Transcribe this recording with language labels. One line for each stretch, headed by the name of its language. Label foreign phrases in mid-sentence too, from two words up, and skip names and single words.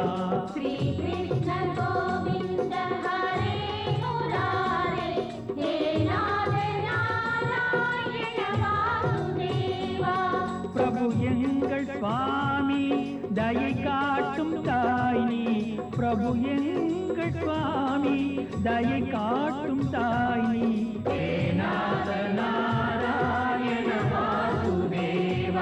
Sanskrit: श्री कृष्ण गोविंद हरे मुरारे हे नाथ नारायण वासुदेवा.
Tamil: प्रभु எங்கள் சுவாமி தயை காட்டும் தாய் நீ. பிரபு எங்கள் சுவாமி தயை காட்டும் தாய் நீ.
Sanskrit: हे नाथ नारायण वासुदेवा.